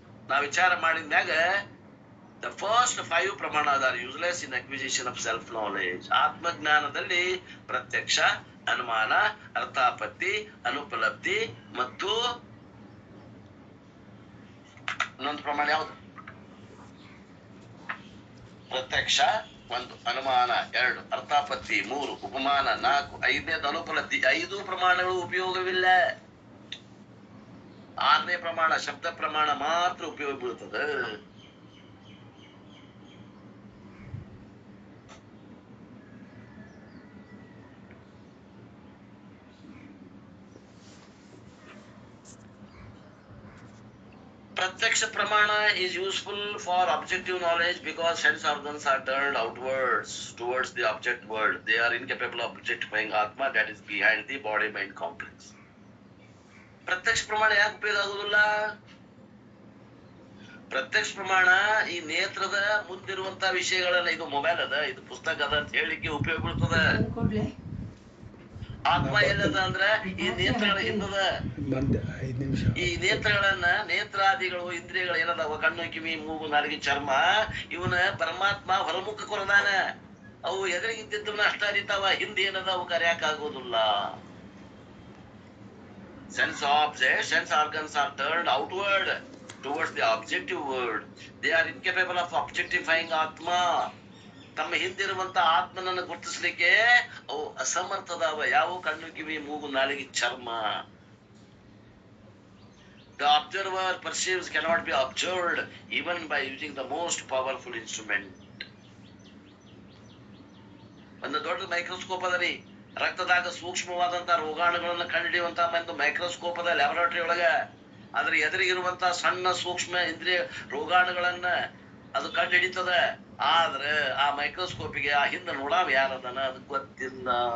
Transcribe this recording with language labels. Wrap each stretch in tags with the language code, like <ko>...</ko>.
<kn>ನಾವು ವಿಚಾರ ಮಾಡಿದ್ಮ್ಯಾಗ</kn> <en>the first 5 pramanas are useless in acquisition of self knowledge.</en> <kn>ಆತ್ಮಜ್ಞಾನದಲ್ಲಿ ಪ್ರತ್ಯಕ್ಷ, ಅನುಮಾನ, ಅರ್ಥಾಪತ್ತಿ, ಅನುಪಲಬ್ಧಿ ಮತ್ತು ಇನ್ನೊಂದು ಪ್ರಮಾಣ ಯಾವುದು? ಪ್ರತ್ಯಕ್ಷ 1, ಅನುಮಾನ 2, ಅರ್ಥಾಪತ್ತಿ 3, ಉಪಮಾನ 4, 5ನೇದು ಅನುಪಲಬ್ಧಿ. 5 ಪ್ರಮಾಣಗಳು ಉಪಯೋಗವಿಲ್ಲ. 6ನೇ ಪ್ರಮಾಣ ಶಬ್ದ ಪ್ರಮಾಣ ಮಾತ್ರ ಉಪಯೋಗ ಬೀಳ್ತದೆ.</kn> <en>Pratyaksha pramana is useful for objective knowledge because sense organs are turned outwards towards the object world. They are incapable of objectifying Atma that is behind the body-mind complex.</en> <kn>ಪ್ರತ್ಯಕ್ಷ ಪ್ರಮಾಣ ಯಾಕೆ ಉಪಯೋಗ ಆಗುದಿಲ್ಲ? ಪ್ರತ್ಯಕ್ಷ ಪ್ರಮಾಣ ಈ ನೇತ್ರದ ಮುಂದಿರುವಂತ ವಿಷಯಗಳನ್ನ, ಇದು ಮೊಬೈಲ್ ಅದ, ಇದು ಪುಸ್ತಕ ಅದ ಅಂತ ಹೇಳಿಕ್ಕೆ ಉಪಯೋಗ ಬೀಳ್ತದ. ಆತ್ಮ ಎಲ್ಲದ ಅಂದ್ರ ಈ ನೇತ್ರಗಳ ಹಿಂದದ. 5 ನಿಮಿಷ. ಈ ನೇತ್ರಗಳನ್ನ, ನೇತ್ರಾದಿಗಳು ಇಂದ್ರಿಯಗಳು ಏನದಾವ, ಕಣ್ಣು, ಕಿವಿ, ಮೂಗು, ನಾಲಿಗೆ, ಚರ್ಮ, ಇವನ ಪರಮಾತ್ಮ ಹೊರಮುಖ ಕೊರದಾನ. ಅವು ಎದುರಿಗಿದ್ದವನ್ನ ಅಷ್ಟ ಅರಿತಾವ, ಹಿಂದೆ ಏನದ ಅವು ಕರೆಯಕ್ ಆಗೋದಿಲ್ಲ.</kn> <en>Sense organs are turned outward towards the objective world. They are incapable of objectifying Atma.</en> <kn>ತಮ್ಮ ಹಿಂದಿರುವಂತ ಆತ್ಮನನ್ನು ಗುರುತಿಸ್ಲಿಕ್ಕೆ ಅವು ಅಸಮರ್ಥದಾವ. ಯಾವ? ಕಣ್ಣು, ಕಿವಿ, ಮೂಗು, ನಾಲಿಗೆ, ಚರ್ಮ.</kn> <en>The observer perceives cannot be observed even by using the most powerful instrument.</en> <kn>ಒಂದು ದೊಡ್ಡ ಮೈಕ್ರೋಸ್ಕೋಪ್ ಅದ ರೀ, ರಕ್ತದಾಗ ಸೂಕ್ಷ್ಮವಾದಂತ ರೋಗಾಣುಗಳನ್ನ ಕಂಡುಹಿಡಿಯುವಂತ ಒಂದು ಮೈಕ್ರೋಸ್ಕೋಪ್ ಅದ ಲ್ಯಾಬೊರೇಟರಿ ಒಳಗ. ಆದ್ರೆ ಎದುರಿಗಿರುವಂತ ಸಣ್ಣ ಸೂಕ್ಷ್ಮ ಇಂದ್ರಿಯ ರೋಗಾಣುಗಳನ್ನ ಅದು ಕಂಡು ಹಿಡಿತದ. ಆದ್ರೆ ಆ ಮೈಕ್ರೋಸ್ಕೋಪಿಗೆ ಆ ಹಿಂದೆ ನೋಡಾವ ಯಾರದನ ಅದು ಗೊತ್ತಿಲ್ಲ.</kn>